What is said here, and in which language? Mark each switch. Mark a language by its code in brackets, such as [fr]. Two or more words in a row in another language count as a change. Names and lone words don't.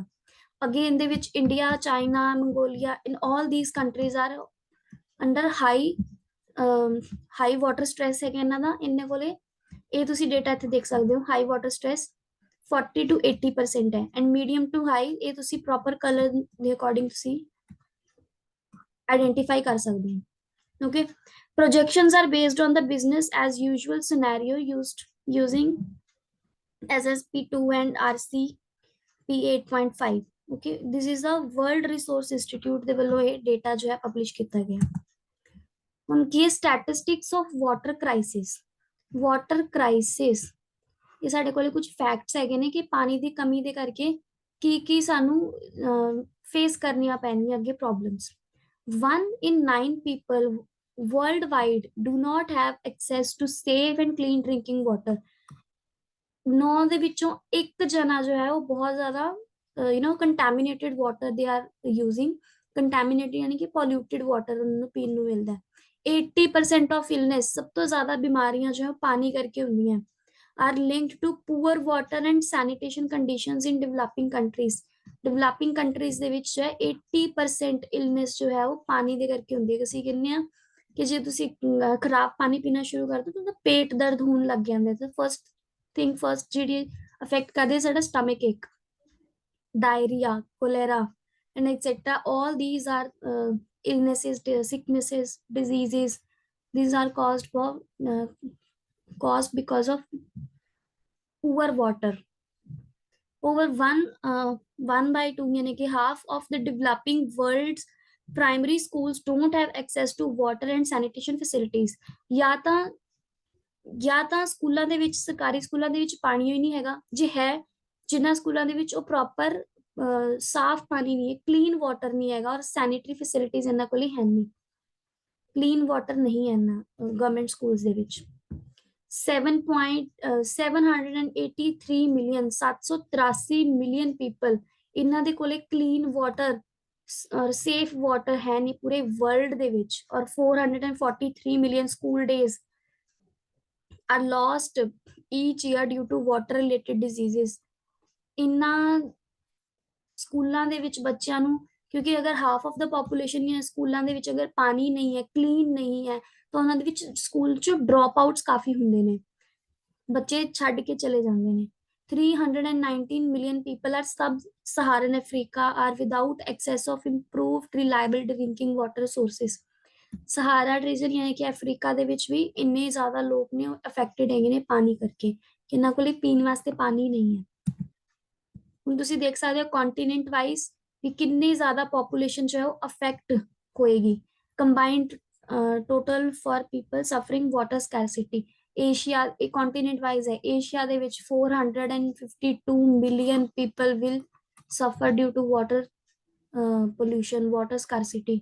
[pa] ਅੱਗੇ ਇਹਦੇ ਵਿੱਚ ਇੰਡੀਆ, ਚਾਈਨਾ, ਮੰਗੋਲੀਆ, [en] in all these countries are under high water stress [pa] ਹੈਗਾ ਇਹਨਾਂ ਦਾ। ਇਹਨਾਂ ਕੋਲੇ ਇਹ ਤੁਸੀਂ ਡੇਟਾ ਇੱਥੇ ਦੇਖ ਸਕਦੇ ਹੋ, [en] high water stress 40 to 80% [pa] ਹੈ [en] and medium to high [pa] ਇਹ ਤੁਸੀਂ [en] proper color [pa] ਦੇ ਅਕੋਰਡਿੰਗ ਤੁਸੀਂ ਆਈਡੈਂਟੀਫਾਈ ਕਰ ਸਕਦੇ ਹੋ। ਓਕੇ, [en] projections are based on the business as usual scenario using SSP2 and RC P8.5। okay, this is the World Resource Institute [pa] ਦੇ ਵੱਲੋਂ ਇਹ ਡੇਟਾ ਜੋ ਹੈ ਪਬਲਿਸ਼ ਕੀਤਾ ਗਿਆ। ਹੁਣ ਕੀ ਹੈ [en] statistics of water crisis. water crisis, [pa] ਇਹ ਸਾਡੇ ਕੋਲੇ ਕੁਝ ਫੈਕਟਸ ਹੈਗੇ ਨੇ ਕਿ ਪਾਣੀ ਦੀ ਕਮੀ ਦੇ ਕਰਕੇ ਕੀ ਕੀ ਸਾਨੂੰ ਫੇਸ ਕਰਨੀਆਂ ਪੈਣਗੀਆਂ ਅੱਗੇ ਪ੍ਰੋਬਲਮਸ। [en] 1 in 9 people worldwide do not have access to safe and clean drinking water। [pa] 9 ਦੇ ਵਿੱਚੋਂ ਇੱਕ ਜਣਾ ਜੋ ਹੈ ਉਹ ਬਹੁਤ ਜ਼ਿਆਦਾ [en] contaminated water [pa] ਦੇ [en] are using. [pa] ਕੰਟੈਮੀਨੇਟਿਡ ਯਾਨੀ ਕਿ [en] polluted water [pa] ਉਹਨਾਂ ਨੂੰ ਪੀਣ ਨੂੰ ਮਿਲਦਾ ਹੈ। [en] 80% of illness, [pa] ਸਭ ਤੋਂ ਜ਼ਿਆਦਾ ਬਿਮਾਰੀਆਂ ਜੋ ਹੈ ਪਾਣੀ ਕਰਕੇ ਹੁੰਦੀਆਂ, [en] are linked to poor water and sanitation conditions in developing countries। developing countries [pa] ਦੇ ਵਿੱਚ ਜੋ ਹੈ 80% ਇਲਨੈਸ ਜੋ ਹੈ ਉਹ ਪਾਣੀ ਦੇ ਕਰਕੇ ਹੁੰਦੀ ਹੈ। ਅਸੀਂ ਕਹਿੰਦੇ ਆ ਕਿ ਜੇ ਤੁਸੀਂ ਖਰਾਬ ਪਾਣੀ ਪੀਣਾ ਸ਼ੁਰੂ ਕਰ ਦਿਓ ਤਾਂ ਪੇਟ ਦਰਦ ਹੋਣ ਲੱਗ ਜਾਂਦਾ। ਤਾਂ ਫਸਟ ਜਿਹੜੀ ਅਫੈਕਟ ਕਰਦੇ ਸਾਡਾ [en] stomach ache, diarrhea, cholera, and etc. All these are illnesses, sicknesses, diseases. These are caused because of poor water। Over 1/2 [hi] यानी कि [en] half of the developing world's primary schools don't have access to water and sanitation facilities। [pa] ਜਾਂ ਤਾਂ ਸਕੂਲਾਂ ਦੇ ਵਿੱਚ, ਸਰਕਾਰੀ ਸਕੂਲਾਂ ਦੇ ਵਿੱਚ ਪਾਣੀ ਹੀ ਨਹੀਂ ਹੈਗਾ, ਜੇ ਹੈ ਜਿਨ੍ਹਾਂ ਸਕੂਲਾਂ ਦੇ ਵਿੱਚ ਉਹ ਪ੍ਰੋਪਰ ਸਾਫ਼ ਪਾਣੀ ਨਹੀਂ ਹੈ, [en] clean water [pa] ਨਹੀਂ ਹੈਗਾ, ਔਰ [en] sanitary facilities [pa] ਇਹਨਾਂ ਕੋਲ ਹੈ ਨਹੀਂ, [en] clean water [pa] ਨਹੀਂ ਹੈ ਇਹਨਾਂ [en] government schools [pa] ਦੇ ਵਿੱਚ। [en] 783 million 783 million people [pa] ਇਹਨਾਂ ਦੇ ਕੋਲੇ [en] clean water [pa] ਔਰ [en] safe water [pa] ਹੈ ਨਹੀਂ ਪੂਰੇ ਵਰਲਡ ਦੇ ਵਿੱਚ। [en] ਔਰ 443 million school days are lost each year due to water related diseases। [pa] ਇਨ੍ਹਾਂ ਸਕੂਲਾਂ ਦੇ ਵਿੱਚ ਬੱਚਿਆਂ ਨੂੰ, ਕਿਉਂਕਿ ਅਗਰ [en] half of the population [pa] ਜਾਂ ਸਕੂਲਾਂ ਦੇ ਵਿੱਚ ਅਗਰ ਪਾਣੀ ਨਹੀਂ ਹੈ, ਕਲੀਨ ਨਹੀਂ ਹੈ, ਤਾਂ ਉਹਨਾਂ ਦੇ ਵਿੱਚ ਸਕੂਲ 'ਚ [en] drop outs [pa] ਕਾਫੀ ਹੁੰਦੇ ਨੇ, ਬੱਚੇ ਛੱਡ ਕੇ ਚਲੇ ਜਾਂਦੇ ਨੇ। [en] 319 million people are sub-Saharan Africa are without access of improved reliable drinking water sources। [pa] ਸਹਾਰਾ ਰੀਜਨ ਯਾਨੀ ਕਿ ਅਫਰੀਕਾ ਦੇ ਵਿੱਚ ਵੀ ਇੰਨੇ ਜ਼ਿਆਦਾ ਲੋਕ ਨੇ ਅਫੈਕਟਡ ਹੈਗੇ ਨੇ ਪਾਣੀ ਕਰਕੇ, ਇਹਨਾਂ ਕੋਲੇ ਪੀਣ ਵਾਸਤੇ ਪਾਣੀ ਨਹੀਂ ਹੈ। ਹੁਣ ਤੁਸੀਂ ਦੇਖ ਸਕਦੇ ਹੋ [en] continent wise [pa] ਕਿ ਕਿੰਨੀ ਜ਼ਿਆਦਾ ਪੋਪੂਲੇਸ਼ਨ ਜੋ ਹੈ ਉਹ ਅਫੈਕਟ ਹੋਏਗੀ। [en] combined total for people suffering water scarcity, ਏਸ਼ੀਆ, [pa] ਇਹ ਕੰਟੀਨੈਂਟ ਵਾਈਜ਼ ਹੈ, [en] ਏਸ਼ੀਆ [pa] ਦੇ ਵਿੱਚ [en] 452 million people will suffer due to water pollution, water scarcity.